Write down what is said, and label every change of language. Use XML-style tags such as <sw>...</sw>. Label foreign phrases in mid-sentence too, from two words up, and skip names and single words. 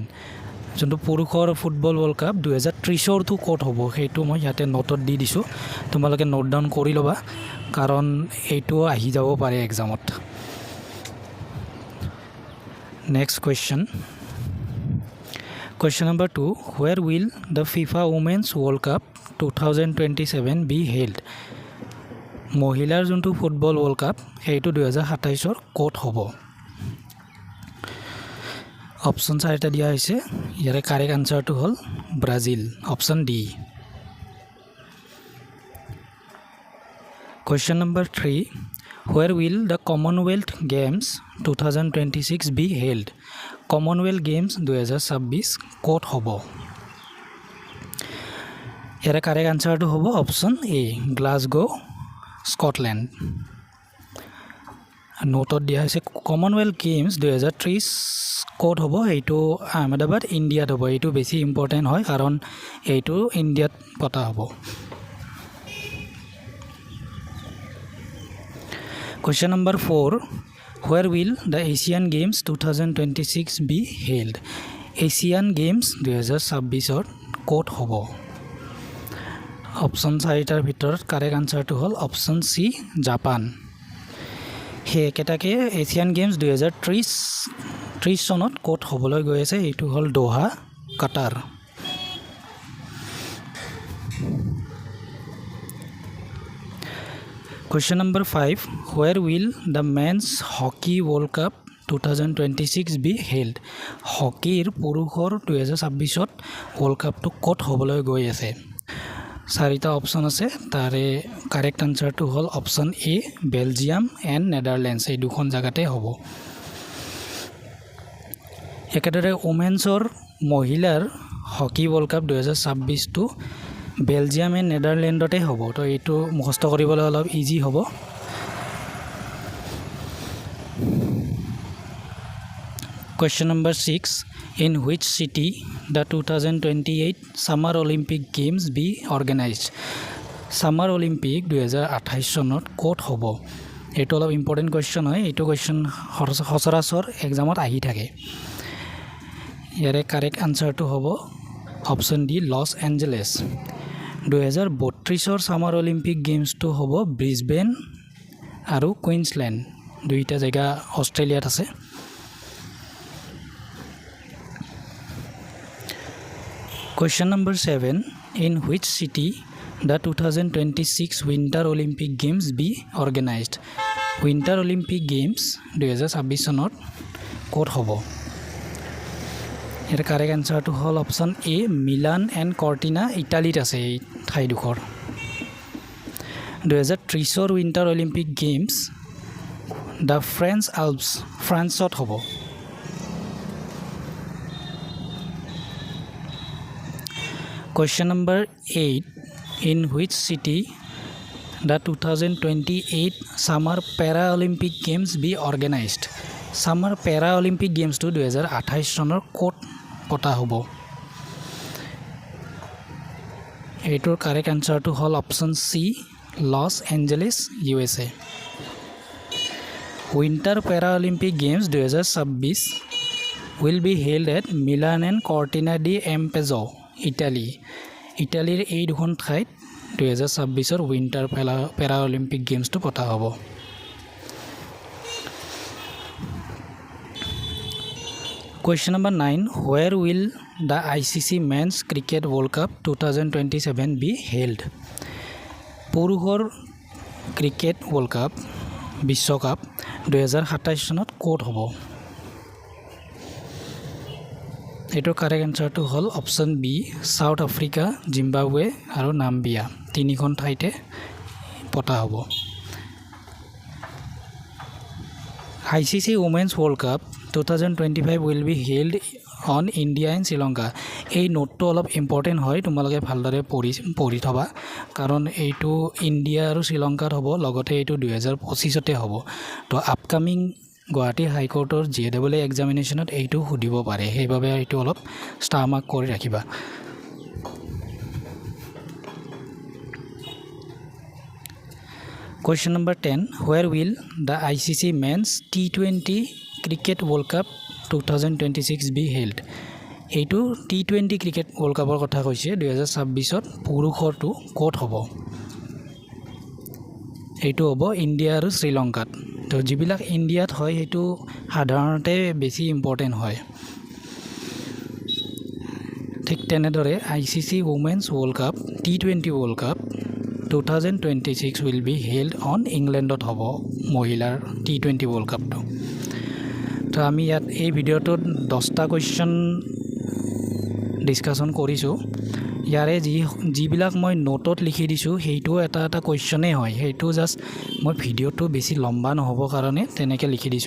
<as>যোনটো পুৰুষৰ</as> <en>football world cup</en> <as>2030ৰটো ক'ত হ'ব সেইটো মই ইয়াতে নোটত দি দিছোঁ। তোমালোকে</as> <en>note down</en> <as>কৰি ল'বা, কাৰণ এইটো আহি যাব পাৰে এক্সামত।</as> <en>Next question, question number 2, where will the FIFA Women's World Cup 2027 be held?</en> <as>মহিলাৰ যোনটো</as> <en>football world cup</en> <as>সেইটো 2027 ক'ত হ'ব? অপশ্যন 4টা দিয়া হৈছে। ইয়াৰে</as> <en>correct answer</en> <as>হ'ল ব্ৰাজিল,</as> <en>option D. question number 3, where will the Commonwealth Games 2026 be held?</en> <as>কমনৱেলথ গেমছ 2026 ক'ত হ'ব? ইয়াৰে</as> <en>correct answer</en> <as>হ'ব</as> <en>option A,</en> <as>গ্লাছগো, স্কটলেণ্ড। নোটত দিয়া হৈছে কমনৱেলথ গেমছ 2030 ক'ত হ'ব? এইটো আহমেদাবাদ, ইণ্ডিয়াত হ'ব। এইটো বেছি ইম্পৰ্টেণ্ট হয়, কাৰণ এইটো ইণ্ডিয়াত পতা হ'ব।</as> <en>question number 4, where will the Asian Games 2026 be held?</en> <as>এছিয়ান গেমছ 2026 ক'ত হ'ব? অপশ্যন 4টাৰ ভিতৰত</as> <en>correct answer</en> <as>হ'ল</as> <en>option C,</en> <as>জাপান। সেই একেটাকে এছিয়ান গেমছ 2030 চনত ক'ত হ'বলৈ গৈ আছে, এইটো হ'ল দোহা, কাটাৰ।</as> <en>question number 5, where will the men's hockey world cup 2026 be held?</en> <as>হকীৰ পুৰুষৰ 2026ত</as> <en>world cup</en> <as>ক'ত হ'বলৈ গৈ আছে? 4টা অপশ্যন আছে, তাৰে</as> <en>correct answer</en> <as>হ'ল</as> <en>option A,</en> <as>বেলজিয়াম এণ্ড নেদাৰলেণ্ডছ। এই দুখন জেগাতে হ'ব। একেদৰে ওমেন্সৰ মহিলাৰ</as> <en>hockey world cup</en> <as>2026টো বেলজিয়াম এণ্ড নেদাৰলেণ্ডতে হ'ব। তো এইটো মুখস্থ কৰিবলৈ অলপ ইজি হ'ব।</as> <en>question number 6, in which city the 2028 Summer Olympic Games be organized?</en> <as>ছামাৰ অলিম্পিক 2028 চনত ক'ত হ'ব? এইটো অলপ</as> <en>important question</en> <as>হয়। এইটো কুৱেশ্যন সচৰাচৰ এক্সামত আহি থাকে। ইয়াৰে</as> <en>correct answer</en> <as>হ'ব</as> <en>option D,</en> <as>লছ এঞ্জেলেছ। 2032ৰ ছামাৰ অলিম্পিক গেমছটো হ'ব ব্ৰিছবেন আৰু কুইন্সলেণ্ড, দুইটা জেগা অষ্ট্ৰেলিয়াত আছে।</as> <en>Question number 7, in which city the 2026 Winter Olympic Games be organized?</en> <as>Winter Olympic Games 2026 চনত ক'ত হ'ব? ইয়াৰ</as> <en>correct answer</en> <as>হ'ল</as> <en>option A,</en> <as>মিলান এণ্ড কৰ্টিনা, ইটালীত আছে এই ঠাইডোখৰ। 2030ৰ উইণ্টাৰ অলিম্পিক গেমছ দ্য ফ্ৰেঞ্চ আল্পছ, ফ্ৰান্সত হ'ব।</as> <en>Question number 8, in which city the 2028 Summer Paralympic Games be organized?</en> <as>Summer Paralympic Games to 2028 চনৰ ক'ত পতা হ'ব? এইটোৰ</as> <en>correct answer</en> <as>হ'ল</as> <en>option C,</en> <as>লছ এঞ্জেলেছ, USA।</as> <en>Winter Paralympic Games 2026 will be held at Milan and Cortina d'Ampezzo,</en> <as>ইটালীৰ এই দুখন ঠাইত 2026 উইণ্টাৰ পেৰা অলিম্পিক গেমছটো পতা হ'ব।</as> <en>Question number 9. Where will the ICC Men's Cricket World Cup 2027 be held?</en> <as>পুৰুষৰ</as> <en>cricket world cup</en> <as>বিশ্বকাপ 2027 চনত ক'ত হ'ব? এইটোৰ</as> <en>correct answer</en> <as>হ'ল</as> <en>option B,</en> <as>সাউথ আফ্ৰিকা, জিম্বাবৱে আৰু নাম্বিয়া, তিনিখন ঠাইতে পতা হ'ব।</as> <en>ICC Women's World Cup 2025 will be held on India and Sri Lanka.</en> <as>এই নোটটো অলপ ইম্পৰ্টেণ্ট হয়, তোমালোকে ভালদৰে পঢ়ি থবা, কাৰণ এইটো ইণ্ডিয়া আৰু শ্ৰীলংকাত হ'ব, লগতে এইটো 2025তে হ'ব। তো আপকামিং গুৱাহাটী হাইকোৰ্টৰ JEE এক্সামিনেশ্যনত এইটো সুধিব পাৰে, সেইবাবে এইটো অলপ</as> <en>star mark</en> <as>কৰি ৰাখিবা।</as> <en>Question number 10. Where will the ICC Men's T20 Cricket World Cup 2026 be held?</en> <as>এইটো</as> <en>T20 cricket world cup</en> <as>কথা কৈছে 2026ত পুৰুষৰটো ক'ত হ'ব? এইটো হ'ব ইণ্ডিয়া আৰু শ্ৰীলংকাত। তো যিবিলাক ইণ্ডিয়াত হয় সেইটো সাধাৰণতে বেছি ইম্পৰ্টেণ্ট হয়। ঠিক তেনেদৰে ICC Women's World Cup T20 World Cup 2026</as> <en>will be held on</en> <as>ইংলেণ্ডত হ'ব মহিলাৰ</as> <en>T20 world cup.</en> <as>তো আমি ইয়াত এই ভিডিঅ'টোত 10টা</as> <en>question discussion</en> <as>কৰিছোঁ। ইয়াৰে যিবিলাক মই নোটত লিখি দিছোঁ সেইটো এটা কুৱেশ্যনেই হয়, সেইটো জাষ্ট মই ভিডিঅ'টো বেছি লম্বা নহ'ব কাৰণে তেনেকৈ লিখি দিছোঁ।</as>